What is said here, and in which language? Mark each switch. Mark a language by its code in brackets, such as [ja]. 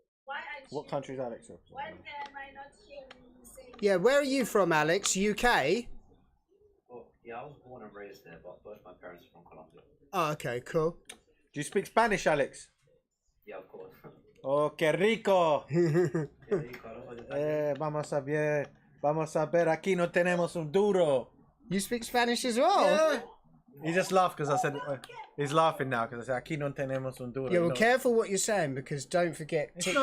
[en] Why aren't What country is Alex from? Why am I not hearing you say? Yeah. Where are you from, Alex? UK. Well, yeah, I was born and raised there, but both my parents are from Colombia. Oh, okay. Cool. Do you speak Spanish, Alex? Yeah, of course. [es] Oh, qué rico. Vamos a ver, aquí no tenemos un duro. [en] You speak Spanish as well? Yeah. He just laughed because I said, he's laughing now because I said, [es] aquí no tenemos un duro. [en] Yeah, well, careful what you're saying, because don't forget, TikTok